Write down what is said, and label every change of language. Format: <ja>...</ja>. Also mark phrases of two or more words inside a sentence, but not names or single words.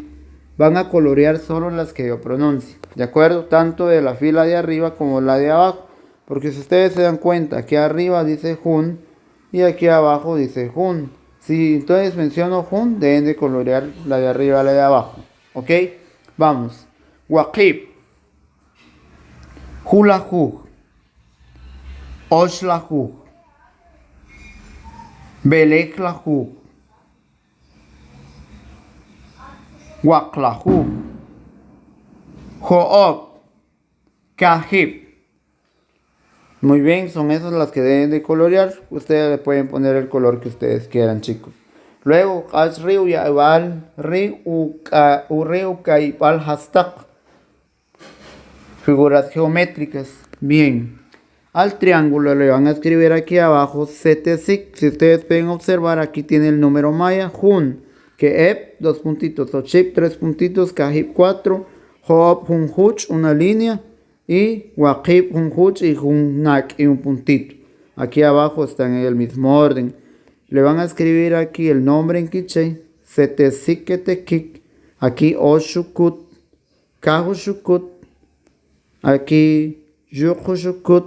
<es>Van a colorear solo las que yo pronuncie, ¿de acuerdo? Tanto de la fila de arriba como la de abajo. Porque si ustedes se dan cuenta, aquí arriba dice Jun y aquí abajo dice Jun. Si entonces menciono Jun, deben de colorear la de arriba y la de abajo. ¿Ok? Vamos.</es> <quc>Waqib. Hulahu. Oshlahu. Beleklahu. Waqlahu. Hoob. Kahib.</quc> <es>Muy bien, son esas las que deben de colorear. Ustedes le pueden poner el color que ustedes quieran, chicos. Luego,</es> <quc>Ashriu Yaibal Ri Ureu Kaibal Hastak.</quc> <es>Figuras geométricas. Bien. Al triángulo le van a escribir aquí abajo Setesik. Si ustedes pueden observar, aquí tiene el número maya. Jun. Keeb, dos puntitos. Ochip, tres puntitos. Kahib, 4.</es> <quc>Hoob, Hun Huch,</quc> <es>una línea.</es> <quc>Y Waqib, Hun Huch y Hun Nak,</quc> <es>y un puntito. Aquí abajo están en el mismo orden. Le van a escribir aquí el nombre en quiché.</es> <quc>Setesiketekik. Aquí Oshukut. Kahushukut. Aquí Yukushukut.</quc>